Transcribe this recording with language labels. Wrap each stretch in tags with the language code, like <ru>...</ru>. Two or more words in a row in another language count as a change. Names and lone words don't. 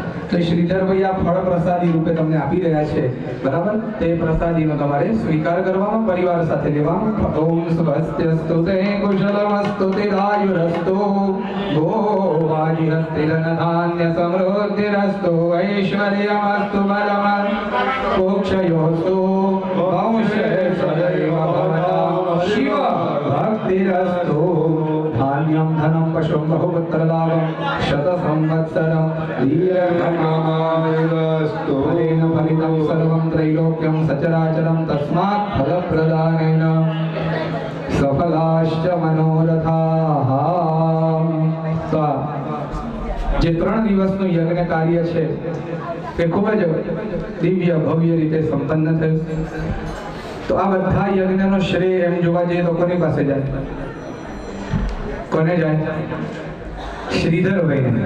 <gu>તો શ્રીધરભાઈ આ ફળ પ્રસાદી રૂપે તમને આપી રહ્યા છે, બરાબર? તે પ્રસાદીનો તમારે સ્વીકાર કરવાનો, પરિવાર સાથે લેવાનો.</gu> <sa>ઓમ સ્વસ્ત્યસ્તુ તે કુશલમસ્તુ તે આયુરસ્તુ ભોવાજીહસ્તિરનધાન્ય સમૃદ્ધિરસ્તુ ऐश्वर्यमस्तु बलमं मोक्षयोस्तु वंशेश्वरैव भवतां शिव भक्तिरस्तु. धान्यं धनं पशुं बहुपुत्रलाभं शतसंवत्सरं दीर्घमायुरस्तु. फलेन फलितं सर्वं त्रैलोक्यं सचराचरं तस्मात् फलप्रदानेन सफलाश्च मनोरथाः.</sa> <gu>જે 3 દિવસનું યજ્ઞ કાર્ય છે એ ખૂબ જ દિવ્ય ભવ્ય રીતે સંપન્ન થયું. તો આ બધા યજ્ઞનો શ્રેય એમ જોવા જઈએ તો કોની પાસે જાય? કોને જાય? શ્રીધરભાઈને.</gu>